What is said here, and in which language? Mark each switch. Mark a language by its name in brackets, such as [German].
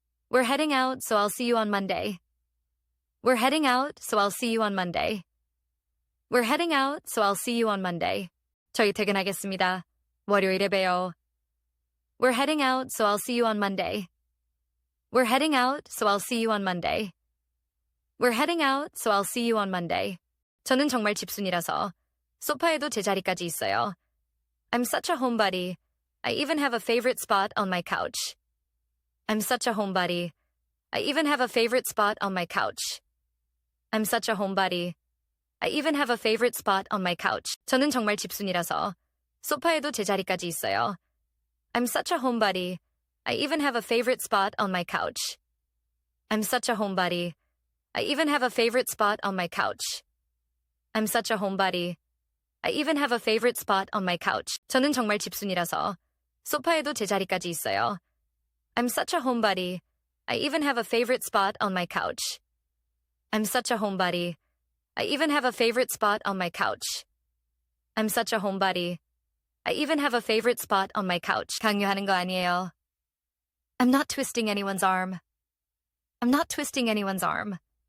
[English] We're heading out, so I'll see you on Monday. We're heading out, so I'll see you on Monday. We're heading out, so I'll see you on Monday. [Korean] 저희 퇴근하겠습니다. 월요일에 봬요. [English] We're heading out, so I'll see you on Monday. We're heading out, so I'll see you on Monday. We're heading out, so I'll see you on Monday. [Korean] 저는 정말 집순이라서 소파에도 제 자리까지 있어요. [English] I'm such a homebody. I even have a favorite spot on my couch. I'm such a homebody. I even have a favorite spot on my couch. I'm such a homebody. I even have a favorite spot on my couch. [Korean] 저는 정말 집순이라서 소파에도 제 자리까지 있어요. [English] I'm such a homebody. I even have a favorite spot on my couch. I'm such a homebody. I even have a favorite spot on my couch. I'm such a homebody. I even have a favorite spot on my couch. [Korean] 저는 정말 집순이라서 소파에도 제 자리까지 있어요. [English] I'm such a homebody. I even have a favorite spot on my couch. I'm such a homebody. I even have a favorite spot on my couch. I'm such a homebody. I even have a favorite spot on my couch. [Korean] 강요하는 거 아니에요. [English] I'm not twisting anyone's arm. I'm not twisting anyone's arm.